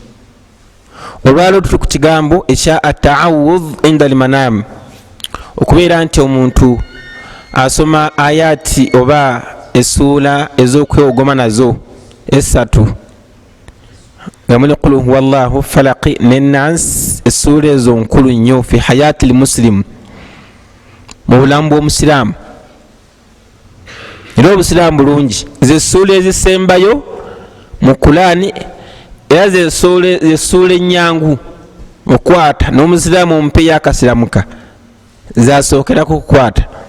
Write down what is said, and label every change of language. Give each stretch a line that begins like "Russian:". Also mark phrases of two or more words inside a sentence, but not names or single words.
Ganda: Olwaleero tuli ku kigambo ekya
Arabic: التعوذ عند المنام,
Ganda: okubeera nti omuntu asoma ayati oba essula ez'okwewogoma nazo essatu nga muli
Arabic: قل هو الله فلق
Ganda: n'ennas. Essula ezo nkulu nnyo
Arabic: في حياة المسلم,
Ganda: mu bulamu bw'omusiraamu. Era obusiraamu bulungi, z'essula ezisembayo mu Qur'ani era z'essula ennyangu okwata n'omusiraamu omupeeyo akasiramuka zasookerako okukwata.